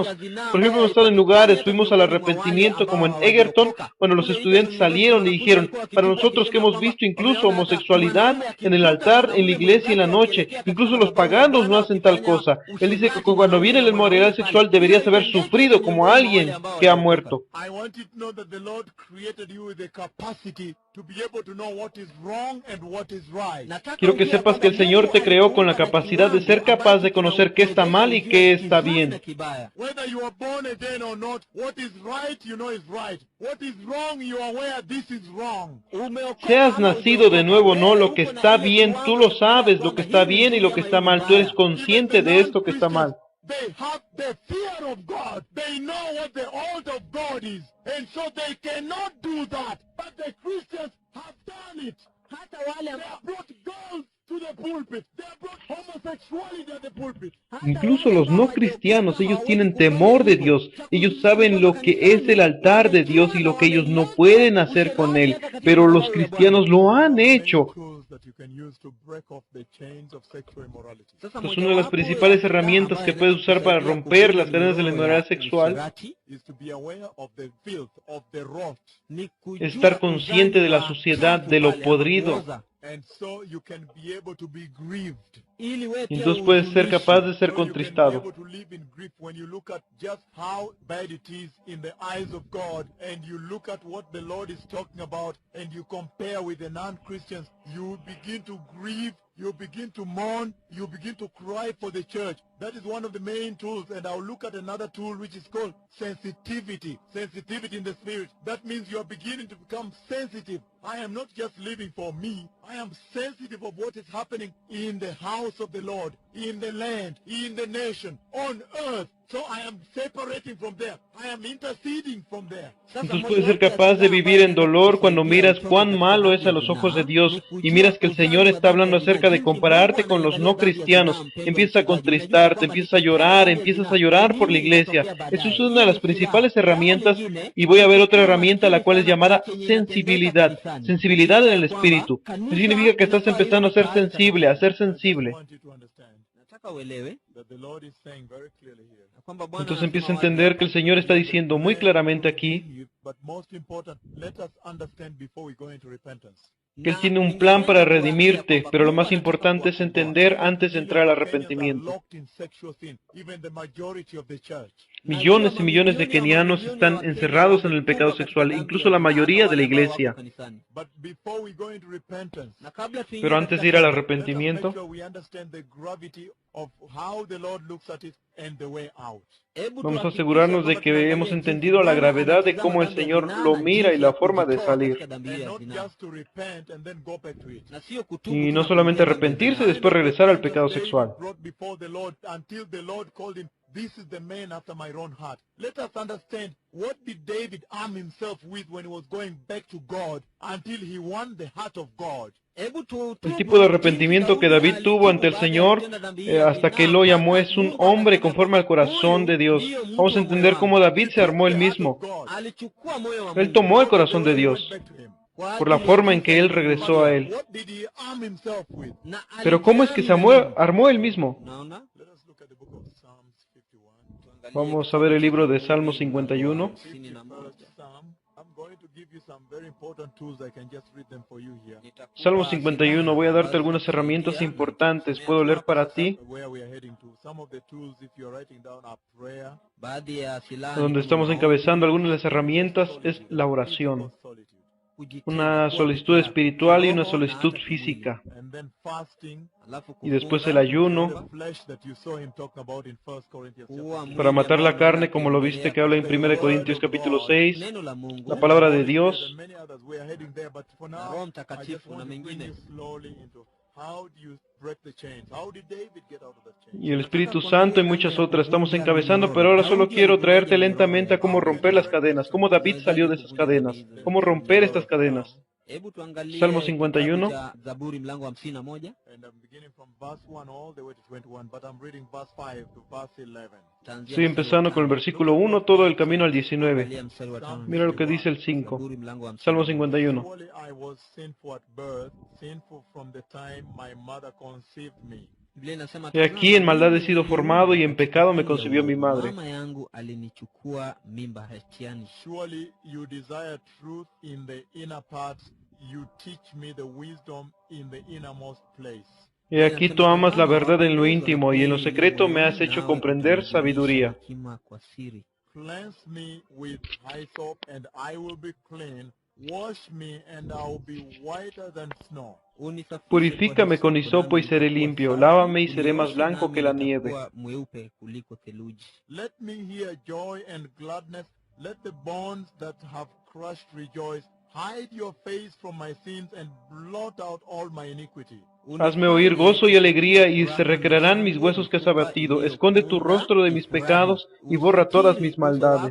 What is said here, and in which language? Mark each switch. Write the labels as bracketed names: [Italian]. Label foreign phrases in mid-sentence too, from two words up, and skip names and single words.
[Spanish] Por ejemplo, hemos estado en lugares, fuimos al arrepentimiento como en Egerton, cuando los estudiantes salieron y dijeron, para nosotros que hemos visto incluso homosexualidad en el altar, en la iglesia y en la noche, incluso los paganos no hacen tal cosa. Él dice que cuando viene la inmoralidad sexual deberías haber sufrido como alguien que ha muerto. [English] to be able to know what is wrong and what is right. [Spanish] Quiero que sepas que el Señor te creó con la capacidad de ser capaz de conocer qué está mal y qué está bien. [English] Whether you are born again or not, what is right, you know is right. What is wrong, you are aware this is wrong. [Spanish] Seas nacido de nuevo o no, lo que está bien, tú lo sabes, lo que está bien y lo que está mal. Tú eres consciente de esto que está mal. [English] They have the fear of God. They know what the altar of God is. And so they cannot do that. But the Christians have done it. [Swahili] Hata wale [English] They have brought girls to the pulpit. They have brought homosexuality at the pulpit. [Spanish] Incluso los no cristianos, ellos tienen temor de Dios. Ellos saben lo que es el altar de Dios y lo que ellos no pueden hacer con él. Pero los cristianos lo han hecho. [English] Tools that you can use to break off the chains of sexual immorality. [Swahili] Sasa [Spanish] Es una de las principales herramientas que puedes usar para romper las cadenas de la inmoralidad sexual. [English] Is to be aware of the filth, of the rot. [Spanish] Estar consciente de la suciedad, de lo podrido. [English] And so you can be able to be grieved. [Swahili] Ili wewe [Spanish] Y [Swahili] pia [Spanish] entonces puedes ser capaz de ser [English] So you can be [Spanish] contristado. [English] able to live in grief when you look at just how bad it is in the eyes of God, and you look at what the Lord is talking about, and you compare with the non-Christians, you begin to grieve, you begin to mourn, you begin to cry for the church. That is one of the main tools, and I'll look at another tool which is called sensitivity. Sensitivity in the spirit. That means you are beginning to become sensitive. I am not just living for me. I am sensitive of what is happening in the house of the Lord, in the land, in the nation, on earth. So I am separating from there. I am interceding from there. [Spanish] Entonces puedes ser capaz de vivir en dolor cuando miras cuán malo es a los ojos de Dios y miras que el Señor está hablando acerca de compararte con los no cristianos. Empiezas a contristarte, empiezas a llorar por la iglesia. Eso es una de las principales herramientas y voy a ver otra herramienta la cual es llamada sensibilidad. Sensibilidad en el espíritu. Eso significa que estás empezando a ser sensible, a ser sensible. [English] I want you to understand [Swahili] nataka uelewe [English] that the Lord is saying very clearly here. [Swahili] ya kwamba Bwana [Spanish] Entonces [Swahili] anasema [Spanish] empieza a [Swahili] wazi [Spanish] entender que el Señor está diciendo muy claramente aquí [English] But most important, let us understand before we go into repentance. [Spanish] que Él tiene un plan para redimirte, pero lo más importante es entender antes de entrar al arrepentimiento. [English] Locked in sexual sin, even the majority of the church. [Spanish] Millones y millones de kenianos están encerrados en el pecado sexual, incluso la mayoría de la iglesia. [English] But before we go into repentance, [Swahili] Na kabla tuingie [Spanish] Pero antes [Swahili] katika [Spanish] de ir al [English] let us make [Spanish] arrepentimiento, [English] sure we understand the gravity of how the Lord looks at it and the way out. [Swahili] hebu [Spanish] vamos a [Swahili] tuhakikishe [Spanish] asegurarnos de [Swahili] kwamba [Spanish] que [Swahili] tunaangalia [Spanish] hemos [Swahili] jinsi [Spanish] entendido la [Swahili] Bwana [Spanish] gravedad de [Swahili] anatazama [Spanish] cómo el [Swahili] dhambi ya [Spanish] Señor [Swahili] zinaa [Spanish] lo [Swahili] na [Spanish] mira y [Swahili] jinsi [Spanish] la [Swahili] ya [Spanish] forma de [Swahili] kujitoa [Spanish] salir. [Swahili] katika dhambi [English] And [Swahili] hiyo ya [English] not [Swahili] zinaa. [English] just to repent and then go back to it. [Swahili] Na sio kutubu [Spanish] Y [Swahili] tu [Spanish] no [Swahili] na [Spanish] solamente [Swahili] kurudia dhambi ya [Spanish] arrepentirse y [Swahili] zinaa. [Spanish] después regresar al pecado [English] David [Spanish] sexual. [English] brought before the Lord until the Lord called him, this is the man after my own heart. Let us understand, what did David arm himself with when he was going back to God until he won the heart of God? [Swahili] Hebu tu- [Spanish] El [Swahili] tubu [Spanish] tipo de [Swahili] jinsi [Spanish] arrepentimiento que David tuvo [Swahili] alitubu [Spanish] ante el [Swahili] baada ya [Spanish] Señor [Swahili] kutenda dhambi hiyo ya [Spanish] hasta que [Swahili] zinaa, [Spanish] lo llamó [Swahili] mpaka [Spanish] es un [Swahili] Mungu [Spanish] hombre [Swahili] akasema [Spanish] conforme al [Swahili] kwamba [Spanish] corazón de [Swahili] huyu [Spanish] Dios. [Swahili] ndiyo mtu [Spanish] Vamos a [Swahili] wa moyo [Spanish] entender [Swahili] wangu. [Spanish] cómo David [English] He [Spanish] se armó [English] took [Spanish] él [English] the heart [Spanish] mismo. [English] of God. [Swahili] Alichukua moyo wa [Spanish] Él [Swahili] Mungu [Spanish] tomó el [English] The [Spanish] corazón de [English] way he went [Spanish] Dios [English] back to him. [Swahili] kwa [Spanish] por la [Swahili] ajili ya [Spanish] forma en [Swahili] jinsi [Spanish] que él [Swahili] alivyokuwa [Spanish] regresó a él. [English] What did he arm himself with? [Swahili] na [Spanish] Pero ¿cómo es que se [Swahili] alijihami na [Spanish] armó él mismo? [Swahili] Unaona? [English] Let us look at the book of Psalms 51. [Swahili] Tuangalie [Spanish] Vamos a [Swahili] kitabu [Spanish] ver el [Swahili] cha [Spanish] libro de [Swahili] Zaburi [Spanish] Salmos [Swahili] mlango wa 51. [Spanish] 51. [English] 51st Psalm. I'm going to give you some very important tools. I can just read them for you here. [Swahili] Nitakupa [Spanish] Salmo 51, voy a darte [Swahili] ambazo [Spanish] algunas herramientas [Swahili] zitakusaidia na [Spanish] importantes. [Swahili] nitakusomea [Spanish] Puedo [Swahili] tu [Spanish] leer [Swahili] hapa [Spanish] para [Swahili] sasa. [Spanish] ti. [English] Where we are heading to. Some of the tools, if you're writing down, are prayer, [Swahili] Baadhi ya silaha ni [Spanish] Donde [Swahili] kama [Spanish] estamos [Swahili] maombi, [Spanish] encabezando algunas de las herramientas es la oración. [English] physical solitude, [Swahili] kujitenga, [Spanish] Una [Swahili] kuwa [Spanish] solicitud [Swahili] peke yako, [Spanish] espiritual y una [Swahili] kiroho na [Spanish] solicitud [Swahili] hata kimwili. [Spanish] física. [English] and then fasting, [Swahili] Alafu [Spanish] Y después [Swahili] kufunga, [Spanish] el ayuno. [English] the flesh that you saw him talking about in 1 Corinthians chapter [Swahili] kuua [English] 6. [Spanish] Para [Swahili] mwili [Spanish] matar la [Swahili] ambao [Spanish] carne, [Swahili] unaenda [Spanish] como lo [Swahili] kuongelea [Spanish] viste que habla en [Swahili] katika [Spanish] 1 [English] Word [Spanish] Corintios [English] of [Spanish] capítulo [English] God, [Spanish] 6, [Swahili] neno la Mungu, [Spanish] la palabra de [English] Holy Spirit [Spanish] Dios. [English] and many others. We are heading there, but for [Swahili] na [English] now, [Swahili] Roho [English] I just [Swahili] Mtakatifu na [English] want to bring [Swahili] mengine. [English] you slowly into how do you break the chains? How did David get out of that chain? [Spanish] Y el Espíritu [Swahili] Nataka [Spanish] Santo y [Swahili] kuangalia [Spanish] muchas [Swahili] namna ya [Spanish] otras estamos [Swahili] kuvunja [Spanish] encabezando, [Swahili] minyororo. [Spanish] pero ahora solo [Swahili] Daudi [Spanish] quiero [Swahili] alivunjaje [Spanish] traerte [Swahili] minyororo [Spanish] lentamente a [Swahili] ya [Spanish] cómo [Swahili] dhambi ya [Spanish] romper las [Swahili] zinaa? [Spanish] cadenas, cómo David [Swahili] Unawezaje [Spanish] salió de esas [Swahili] kuvunja dhambi [Spanish] cadenas, [Swahili] hizo [Spanish] cómo romper [Swahili] minyororo? [Spanish] estas cadenas. [Swahili] Hebu tuangalie [Spanish] Salmo [Swahili] kitabu [Spanish] 51. [Swahili] cha Zaburi mlango wa 51. [English] And I'm beginning from verse 1 all the way to 21, but I'm reading verse 5 to verse 11. [Swahili] Taanzia [Spanish] Estoy [Swahili] mstari wa [Spanish] empezando con el [Swahili] 5. [Spanish] versículo 1 todo el camino al 19. [Swahili] Angalia mstari wa 5. [Spanish] Mira lo que dice el 5. [Swahili] Zaburi mlango wa [Spanish] Salmo [Swahili] 51. [Spanish] 51. [English] Surely I was sinful at birth, sinful from the time my mother conceived me. [Swahili] Biblia inasema, [Spanish] He aquí en maldad he [Swahili] mimi [Spanish] sido formado y en [Swahili] katika [Spanish] pecado me [Swahili] tumbo ya [Spanish] concibió mi [Swahili] uovu. [Spanish] madre. [Swahili] Mama yangu alinichukua mimba hatiani. [English] Surely you desire truth in the inner parts, you teach me the wisdom in the innermost place. [Spanish] He aquí tú amas la verdad en lo íntimo y en lo secreto me has hecho comprender sabiduría. [Swahili] Hekima kwa siri. [English] Cleanse me with hyssop, and I will be clean. Wash me and I'll be whiter than snow. [Swahili] Unisafishe [Spanish] Purifícame con [Swahili] kwa [Spanish] hisopo y [Swahili] nami [Spanish] seré [Swahili] nitakuwa [Spanish] limpio. [Swahili] safi. [Spanish] Lávame y seré más [Swahili] Unioshe [Spanish] blanco [Swahili] nami [Spanish] que la nieve. [Swahili] nitakuwa mweupe kuliko theluji. [English] Let me hear joy and gladness. Let the bonds that have crushed rejoice. Hide your face from my sins and blot out all my iniquity. [Spanish] Hazme oír gozo y alegría, y se recrearán mis huesos que has abatido. Esconde tu rostro de mis pecados, y borra todas mis maldades.